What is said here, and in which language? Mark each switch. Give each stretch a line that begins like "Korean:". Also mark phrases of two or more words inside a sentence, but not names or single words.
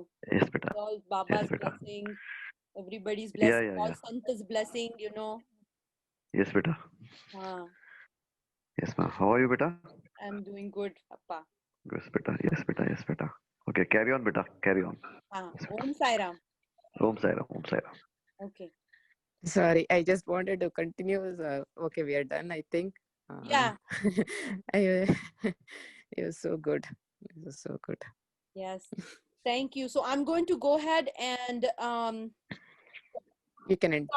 English: Yes, beta. All Yes, Baba's beta. blessing, everybody's Yeah, blessing, yeah, all yeah. Santa's blessing, you know. Yes, beta. Yes, ma. How are you, beta? I'm doing good, Appa. Yes, beta. Yes, beta. Yes, beta. Okay, carry on, beta. Carry on. Om Sai Ram. Om Sai Ram. Om Sai Ram. Okay. Sorry, I just wanted to continue. Okay, we are done, I think. Yeah. It was so good. It was so good. Yes. Thank you. So I'm going to go ahead and You can end